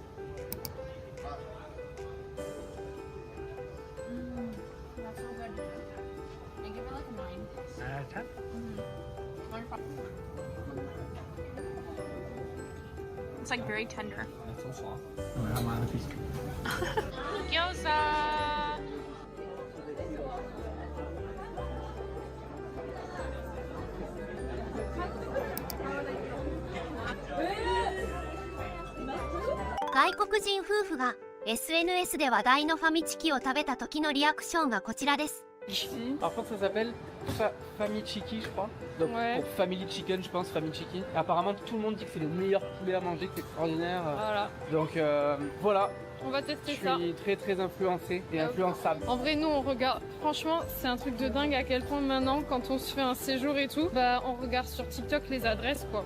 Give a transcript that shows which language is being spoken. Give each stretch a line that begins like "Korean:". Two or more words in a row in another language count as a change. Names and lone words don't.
English: That's so good. I give it like a 9. 10. It's like very tender. That's so soft. Oh, I'm out of piece. Gyoza!
Japanese: 外国人夫婦が SNS で話題のファミチキを食べた時のリアクションがこちらです。
French: Par contre, ça s'appelle Famichiki, je crois. Donc, pour Family Chicken, je pense, Famichiki. Et apparemment, tout le monde dit que c'est le meilleur poulet à manger, que c'est extraordinaire. Voilà. Donc, voilà. On va tester Je ça. suis très très influencé et influençable. En vrai, nous, on regarde. Franchement, c'est un truc de dingue à quel point maintenant, quand on se fait un séjour et tout, bah, on regarde sur TikTok les adresses, quoi.